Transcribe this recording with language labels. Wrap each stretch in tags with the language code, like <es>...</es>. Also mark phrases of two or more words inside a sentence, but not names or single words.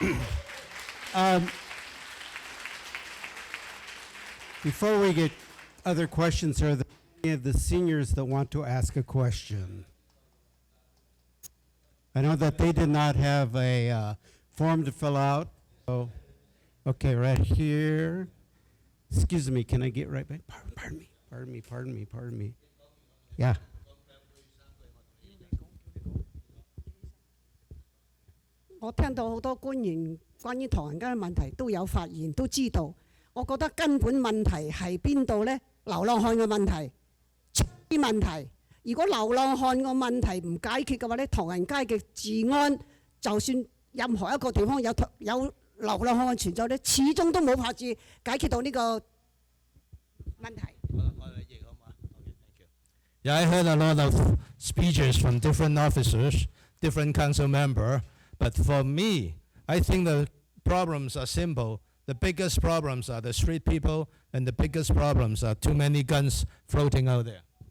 <en>Before we get other questions, are there any of the seniors that want to ask a question? I know that they did not have a form to fill out. So, okay, right here. Excuse me, can I get right back? Pardon me. Yeah.</en> <yue>我聽到好多官員關於唐人街嘅問題都有發言，都知道。我覺得根本問題係邊度呢？流浪漢嘅問題，啲問題。如果流浪漢個問題唔解決嘅話呢，唐人街嘅治安，就算任何一個地方有流浪漢嘅存在呢，始終都冇法子解決到呢個問題。</yue> <en>Yeah, I heard a lot of speeches from different officers, different council members, but for me, I think the problems are simple. The biggest problems are the street people, and the biggest problems are too many guns floating out there.</en>